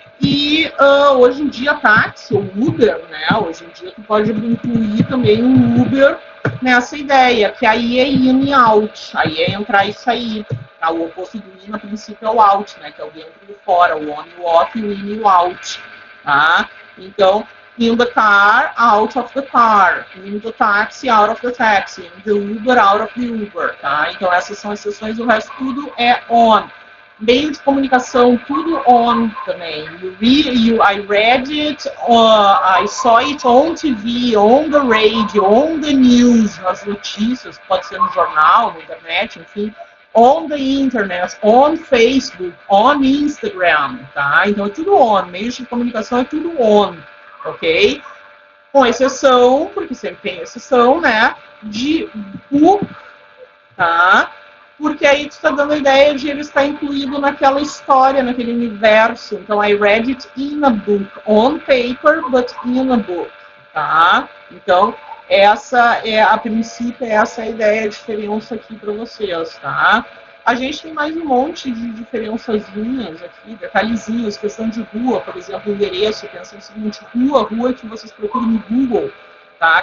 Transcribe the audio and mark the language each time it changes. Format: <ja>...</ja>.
<pt>E hoje em dia, táxi ou Uber, né? Hoje em dia, tu pode incluir também um Uber nessa ideia, que aí é in e out, aí é entrar e sair. Tá? O oposto do in, a princípio, é o out, né? Que é o dentro e o fora, o on e o off, e o in e o out. Tá? Então,</pt> <en>in the car, out of the car. In the taxi, out of the taxi. In the Uber, out of the Uber.</en> <pt>Tá? Então, essas são exceções, o resto tudo é on. Meio de comunicação, tudo on também.</pt> <en>I read it, I saw it on TV, on the radio, on the news,</en> <pt>nas notícias, pode ser no jornal, na internet, enfim.</pt> <en>On the internet, on Facebook, on Instagram, tá?</en> <pt>Então é tudo on, meios de comunicação é tudo on, ok? Com exceção, porque sempre tem exceção, né? De book, tá? Porque aí tu está dando a ideia de ele estar incluído naquela história, naquele universo. Então,</pt> <en>I read it in a book, on paper, but in a book, tá?</en> <pt>Então, essa é, a princípio, essa é a ideia, a diferença aqui para vocês, tá? A gente tem mais um monte de diferençazinhas aqui, detalhezinhos, questão de rua, por exemplo, endereço, pensa no seguinte, rua que vocês procuram no Google, tá?</pt>